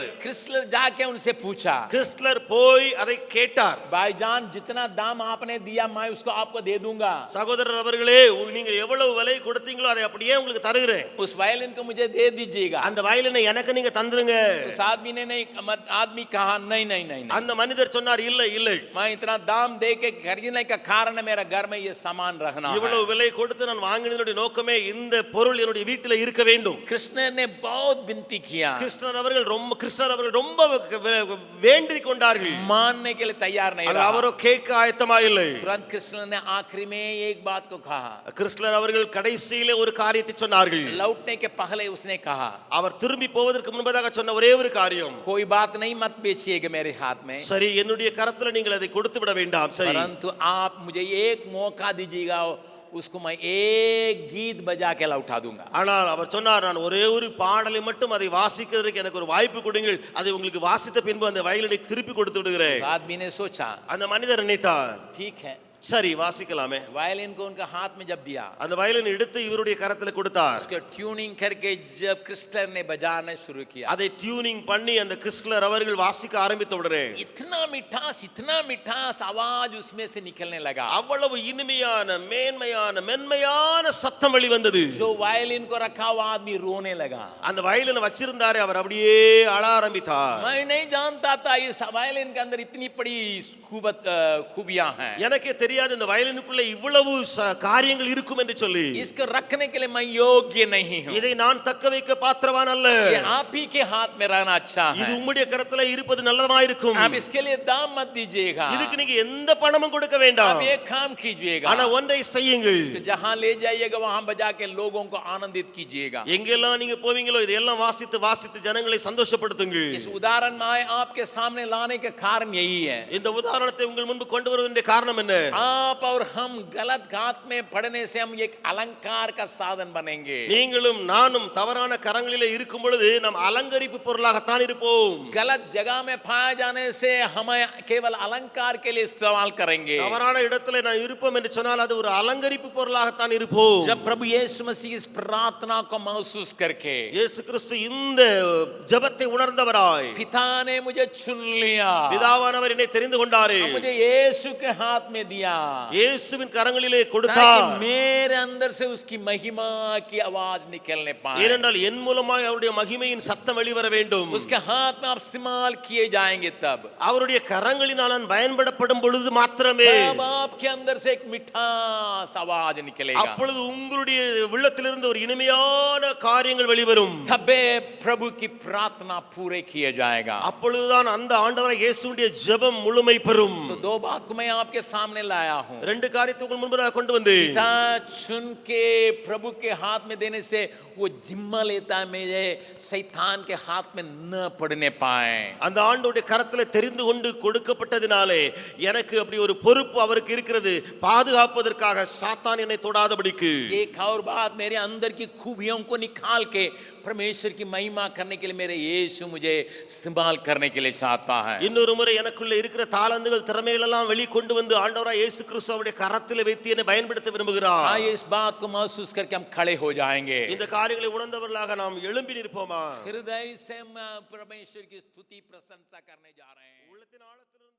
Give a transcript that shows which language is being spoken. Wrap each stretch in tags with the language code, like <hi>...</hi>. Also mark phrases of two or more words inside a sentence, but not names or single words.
<hi>क्रिस्लर जाके उनसे पूछा,</hi> <ta>கிறிஸ்லர் போய் அதை கேட்டார்.</ta> <hi>भाईजान जितना दाम आपने दिया मैं उसको आपको दे दूंगा.</hi> <ta>சகோதரர் அவர்களே, நீங்கள் எவ்வளவு விலை கொடுத்தீங்களோ அதை அப்படியே உங்களுக்கு தருகிறேன்.</ta> <hi>उस वायलिन को मुझे दे दीजिएगा.</hi> <ta>அந்த வயலினை எனக்கு நீங்க தந்துருங்க.</ta> <hi>उस आदमी ने नहीं, आदमी कहा नहीं नहीं नहीं,</hi> <ta>அந்த மனிதர் சொன்னார், இல்லை இல்லை,</ta> <hi>मैं इतना दाम दे के खरीदने का कारण मेरा घर में ये सामान रखना है.</hi> <ta>இவ்வளவு விலை கொடுத்து நான் வாங்கினதுடைய நோக்கமே இந்த பொருள் என்னுடைய வீட்டில் இருக்க வேண்டும்.</ta> <hi>कृष्ण ने बहुत विनती किया,</hi> <ta>கிறிஸ்தர் அவர்கள் ரொம்ப வேண்டிக் கொண்டார்கள்.</ta> <hi>मानने के लिए तैयार नहीं रहा.</hi> <ta>அவரோ கேட்க ஆயத்தமா இல்லை.</ta> <hi>तुरंत कृष्ण ने आखिरी में एक बात को कहा.</hi> <ta>கிறிஸ்தர் அவர்கள் கடைசியிலே ஒரு காரியத்தை சொன்னார்கள்.</ta> <hi>लौटने के पहले उसने कहा,</hi> <ta>அவர் திரும்பி போவதற்கு முன்பதாக சொன்ன ஒரே ஒரு காரியம்,</ta> <hi>कोई बात नहीं मत बेचिएगा मेरे हाथ में,</hi> <ta>சரி என்னுடைய கரத்துல நீங்கள் அதை கொடுத்து விட வேண்டாம், சரி,</ta> <hi>परंतु आप मुझे एक मौका दीजिएगा, उसको मैं एक गीत बजा के लौटा दूंगा.</hi> <ta>ஆனால் அவர் சொன்னார், நான் ஒரே ஒரு பாடலை மட்டும் அதை வாசிக்கிறதுக்கு எனக்கு ஒரு வாய்ப்பு கொடுங்கள், அதை உங்களுக்கு வாசித்த பின்பு அந்த வயலினை திருப்பி கொடுத்து விடுகிறேன்.</ta> <hi>आदमी ने सोचा</hi> <ta>அந்த மனிதர் நினைத்தார்,</ta> <hi>ठीक है,</hi> <ta>சரி வாசிக்கலாமே.</ta> <hi>वायलिन को उनका हाथ में जब दिया,</hi> <ta>அந்த வயலின் எடுத்து இவருடைய கரத்துல கொடுத்தார்.</ta> <hi>उसको ट्यूनिंग करके जब क्रिस्टर ने बजाना शुरू किया,</hi> <ta>அதை டியூனிங் பண்ணி அந்த கிறிஸ்லர் அவர்கள் வாசிக்க ஆரம்பித்த உடனே</ta> <hi>इतना मिठास आवाज उसमें से निकलने लगा.</hi> <ta>அவ்வளவு இனிமையான மென்மையான சத்தம் வெளிவந்தது.</ta> <hi>जो वायलिन को रखा हुआ आदमी रोने लगा.</hi> <ta>அந்த வயலினை வச்சிருந்தாரே அவர் அப்படியே அழ ஆரம்பித்தார்.</ta> <hi>मैं नहीं जानता था इस वायलिन के अंदर इतनी बड़ी खूबियां हैं,</hi> <ta>எனக்கே தெரியாது இந்த வயலினுக்குள்ள இவ்வளவு காரியங்கள் இருக்கும் என்று சொல்லி.</ta> <hi>इसको रखने के लिए मैं योग्य नहीं हूं,</hi> <ta>இதை நான் தக்க வைக்க பாத்திரவான் அல்ல,</ta> <hi>ये आप ही के हाथ में रहना अच्छा है.</hi> <ta>இது உம்முடைய கரத்துல இருப்பது நல்லதா இருக்கும்.</ta> <hi>आप इसके लिए दाम मत दीजिएगा,</hi> <ta>இதுக்கு நீங்க எந்த பணமும் கொடுக்க வேண்டாம்.</ta> <hi>आप एक काम कीजिएगा,</hi> <ta>ஆனா ஒன்றை செய்யுங்கள்,</ta> <hi>जहां ले जाइएगा वहां बजा के लोगों को आनंदित कीजिएगा.</hi> <ta>எங்கெல்லாம் நீங்க போவீங்களோ இதெல்லாம் வாசித்து ஜனங்களை சந்தோஷப்படுத்துங்கள்.</ta> <hi>इस उदाहरण में आपके सामने लाने का कारण यही है.</hi> <ta>இந்த உதாரணத்தை உங்கள் முன்பு கொண்டு வருவதற்கு காரணம் என்ன?</ta> <hi>आप और हम गलत घात में पड़ने से हम एक अलंकार का साधन बनेंगे.</hi> <ta>நீங்களும் நானும் தவறான கரங்களிலே இருக்கும் பொழுது நாம் அலங்கரிப்பு பொருளாகத்தான் இருப்போம்.</ta> <hi>गलत जगह में पाए जाने से हम केवल अलंकार के लिए इस्तेमाल करेंगे.</hi> <ta>தவறான இடத்துல நான் இருப்போம் என்று சொன்னால் அது ஒரு அலங்கரிப்பு பொருளாகத்தான் இருப்போம்.</ta> <hi>जब प्रभु यीशु मसीह इस प्रार्थना को महसूस करके,</hi> <ta>இயேசு கிறிஸ்து இந்த ஜெபத்தை உணர்ந்தவராய்,</ta> <hi>पिता ने मुझे चुन लिया,</hi> <ta>பிதாவானவர் என்னை தெரிந்து கொண்டாரே,</ta> <hi>मुझे यीशु के हाथ में दिया दिया</hi> <ta>இயேசுவின் கரங்களிலே</ta> <hi>ताकि</hi> <ta>கொடுத்தார்.</ta> <hi>मेरे अंदर से उसकी महिमा की आवाज निकलने पाए,</hi> <ta>ஏனென்றால் என் மூலமாய் அவருடைய மகிமையின் சத்தம் வெளிவர வேண்டும்.</ta> <hi>उसके हाथ में आप इस्तेमाल किए जाएंगे तब</hi> <ta>அவருடைய கரங்களினால் நான் பயன்படப்படும் பொழுது மாத்திரமே</ta> <hi>तब आपके अंदर से एक मिठास आवाज निकलेगा,</hi> <ta>அப்பொழுது உங்களுடைய உள்ளத்திலிருந்து ஒரு இனிமையான காரியங்கள் வெளிவரும்.</ta> <hi>तबे प्रभु की प्रार्थना पूरे किए जाएगा।</hi> <ta>அப்பொழுதுதான் அந்த ஆண்டவராகிய இயேசுவுடைய ஜெபம் முழுமை பெறும்.</ta> <hi>तो दो बात को मैं आपके सामने लाया हूँ।</hi> <ta>ரெண்டு காரியத்தை உங்கள் முன்பதாக கொண்டு வந்தேன்.</ta> <hi>पिता चुन के प्रभु के हाथ में देने से वो जिम्मा लेता है मेरे शैतान के हाथ में न पड़ने पाए।</hi> <ta>அந்த ஆண்டவருடைய கரத்துல தெரிந்து கொண்டு கொடுக்கப்பட்டதினாலே எனக்கு அப்படி ஒரு பொறுப்பு அவருக்கு இருக்கிறது, பாதுகாப்பதற்காக சாத்தான் என்னை தொடாதபடிக்கு.</ta> <hi>एक और बात, मेरे अंदर की खूबियों को निकाल के परमेश्वर की महिमा करने के लिए मेरे यीशु मुझे इस्तेमाल करने के लिए चाहता है।</hi> <ta>இன்னொரு முறை எனக்குள்ள இருக்கிற தாளந்துகள் திறமைகள் எல்லாம் வெளிக்கொண்டு வந்து ஆண்டவராகிய இயேசு கிறிஸ்து அவருடைய கரத்தில் வைத்து என்னை பயன்படுத்த விரும்புகிறார்.</ta> <hi>आइए इस बात को महसूस करके हम खड़े हो जाएंगे,</hi> <ta>இந்த காரியங்களை உணர்ந்தவர்களாக நாம் எழும்பி நிற்போமா?</ta> <hi>हृदय से हम परमेश्वर की स्तुति प्रशंसा करने जा रहे हैं।</hi> <ta>உள்ளத்தின் ஆழத்தில்</ta>